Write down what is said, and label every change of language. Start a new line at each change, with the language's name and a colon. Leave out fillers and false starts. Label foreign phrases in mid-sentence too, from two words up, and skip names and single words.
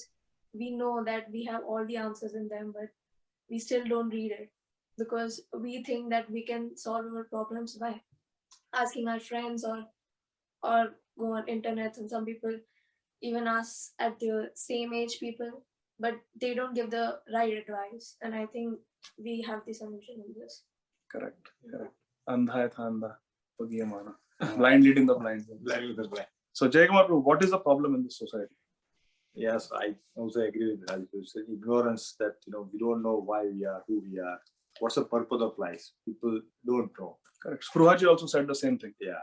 English: We know that we have all the answers in them, but we still don't read it because we think that we can solve our problems by asking our friends or go on internet. And some people even ask at the same age people, but they don't give the right advice. And I think we have the solution in this. Correct.
Hindi: अंधा है था अंधा, पगिया मना.
English: Blind leading the blind. So Jayakumar, what is the problem in this society? Yes, I also agree with Raj. It's ignorance that we don't know why we are who we are. What's the purpose of life? People don't know. Correct. Spruhaji also said the same thing. Yeah.